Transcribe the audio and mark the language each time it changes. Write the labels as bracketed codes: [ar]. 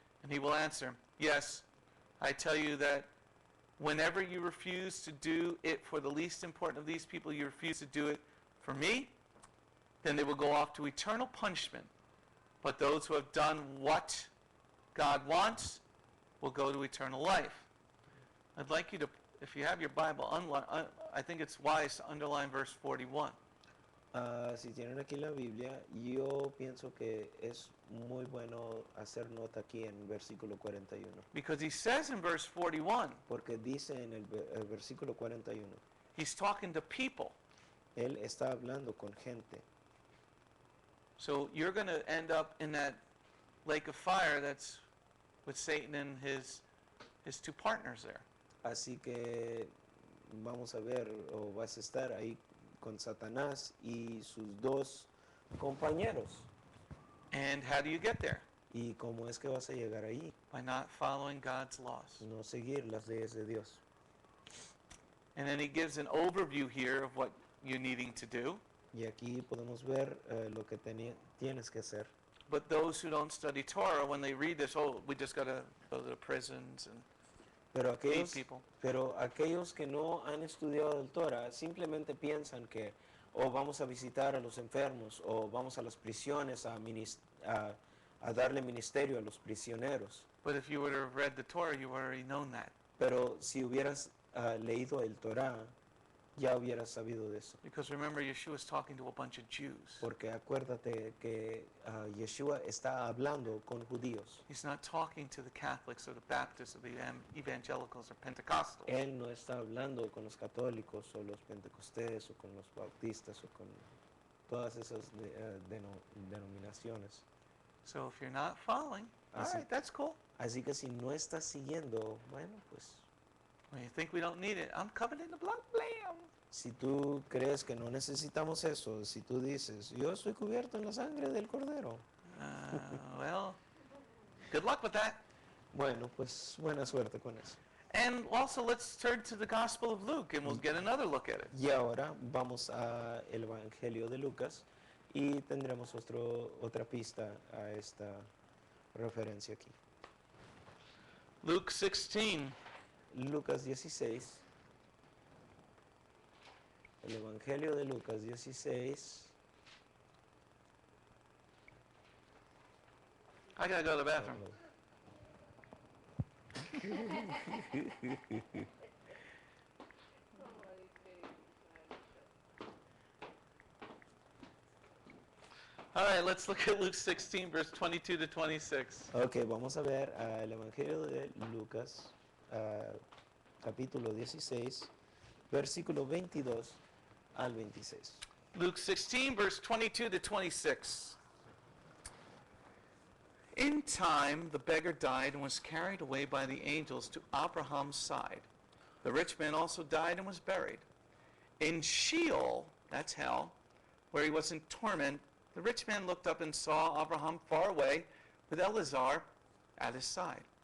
[en] And he will answer, "Yes, I tell you that whenever you refuse to do it for the least important of these people, you refuse to do it for me." Then they will go off to eternal punishment. But those who have done what God wants will go to eternal life. I'd like you to, if you have your Bible, I think it's wise to underline verse 41. [es] Si tienen aquí la Biblia, yo pienso que es muy bueno hacer nota aquí en versículo 41. [en] Because he says in verse 41, [es] Porque dice en el versículo 41, [en] he's talking to people. [es] Él está hablando con gente. [en] So you're going to end up in that lake of fire that's with Satan and his two partners there. [es] Así que vamos a ver, o vas a estar ahí con Satanás y sus dos compañeros. [en] And how do you get there? [es] ¿Y cómo es que vas a llegar ahí? [en] By not following God's laws. [es] No seguir las leyes de Dios. [en] And then he gives an overview here of what you're needing to do. [es] Y aquí podemos ver lo que tienes que hacer. [en] But those who don't study Torah, when they read this, oh, we just got to go to the prisons and [es] Pero [en] hate people. [es] aquellos que no han estudiado el Torah simplemente piensan que o vamos a visitar a los enfermos o vamos a las prisiones a darle ministerio a los prisioneros. [en] But if you would have read the Torah, you would have already known that. [es] Pero si hubieras leído el Torah, ya hubieras sabido de eso. [en] Because remember, Yeshua is talking to a bunch of Jews. [es] Porque acuérdate que Yeshua está hablando con judíos. [en] He's not talking to the Catholics or the Baptists or the evangelicals or Pentecostals. [es] Él no está hablando con los católicos o los pentecostés o con los bautistas o con todas esas denominaciones. [en] So if you're not following, all [es] Así- [en] right, that's cool. [es] Así que si no estás siguiendo, bueno, pues [en] When you think we don't need it, I'm covered in the blood, blam. [es] si tú crees que no necesitamos eso, si tú dices, yo estoy cubierto en la sangre del Cordero, [en] Well, good luck with that. [es] bueno, pues buena suerte con eso. [en] And also, let's turn to the Gospel of Luke, and we'll get another look at it. [es] Y ahora vamos al Evangelio de Lucas y tendremos otra pista a esta referencia aquí. [en] Luke 16. [es] Lucas 16. El Evangelio de Lucas 16. [en] I gotta go to the bathroom. All right, let's look at Luke 16, verse 22 to 26. [es] Ok, vamos a ver el Evangelio de Lucas, capítulo 16, versículo 22 al 26. [en] Luke 16, verse 22 to 26. In time, the beggar died and was carried away by the angels to Abraham's side. The rich man also died and was buried. In Sheol, that's hell, where he was in torment, the rich man looked up and saw Abraham far away with Eleazar at his side.